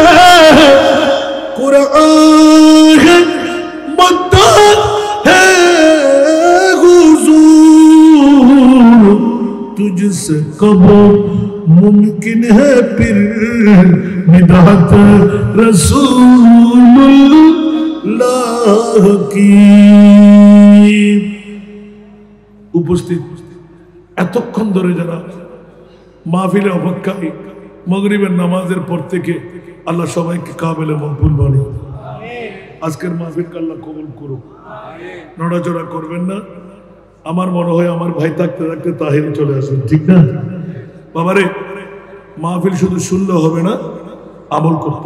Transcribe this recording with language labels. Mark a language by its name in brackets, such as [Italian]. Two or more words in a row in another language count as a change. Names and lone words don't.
[Urdu] قرآن مدعا ہے حضور تجھ سے کب ممکن ہے پھر مدحت رسول اللہ کی [Bangla] উপস্থিত এতক্ষণ ধরে যারা মাহফিলে অপেক্ষায় মাগরিবের নামাজের পর থেকে আল্লাহ সবাইকে কাবিলে মকবুল বানায় আজকের মাহফিলকে আল্লাহ কবুল করুক নড়াচড়া করবেন না আমার মনে হয় আমার ভাই থাকতে থাকতে তাহির চলে আসবেন ঠিক না বাবারে মাহফিল শুধু শুনলে হবে না আমল করতে